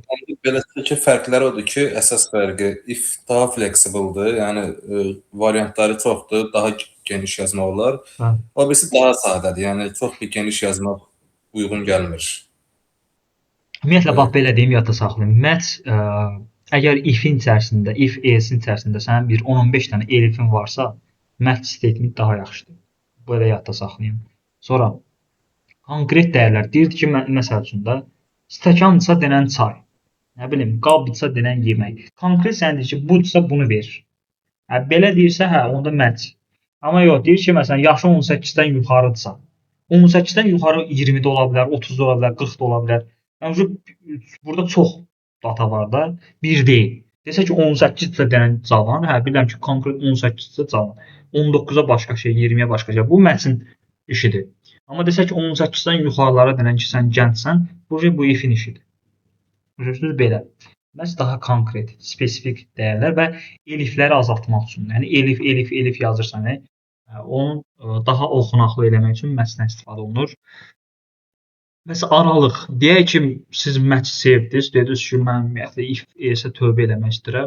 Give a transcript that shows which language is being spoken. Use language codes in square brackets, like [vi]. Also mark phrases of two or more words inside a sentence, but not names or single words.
[az] Beləsə ki, fərqləri odur ki, əsas fərqi if daha fleksibeldir, yəni variantları çoxdur, daha geniş yazmaq olar. O birisi daha sadədir, yəni çox bir geniş yazmaq uyğun gəlmir. Ümumiyyətlə, bax, belə deyim, yadda saxlayın. Match, əgər if-in içərisində, [en] if else- [az] in içərisində sənin bir 10-15 dənə elifin varsa, [en] match statement [az] daha yaxşıdır. Belə yadda saxlayın. Sonra, konkret dəyərlər. Deyirdi ki, məsəl üçün də, stəkandırsa denən çay. Nə bilim, qabdırsa denən yemək. Konkret sən deyir ki, budursa bunu verir. Belə deyirsə, hə, onda match. Amma yox, deyir ki, məsələn, yaşı 18-dən yuxarıdırsa. 18-dən yuxarı 20-də ola bilər, 30-da ola bilər, 40-da ola bilər. Yəni, burada çox data var da, bir deyil. Desə ki, 18-də denən cavan, hə, bilirəm ki, konkret 18-də cavan. 19-a başqa şey, 20-yə başqa şey. Bu match-in işidir. Amma desə ki, 18-dən yuxarılara denən ki, sən gəncsən, bu if-in işidir. Görürsünüz, belə. Match daha konkret, spesifik dəyərlər və elifləri azaltmaq üçün. Yəni, elif yazırsan, onu daha oxunaqlı eləmək üçün match-dən istifadə olunur. Məsələn, aralıq. Deyək ki, siz match sevdiniz, dediniz ki, mən ümumiyyətlə if ES-ə tövbə eləmək istəyirəm.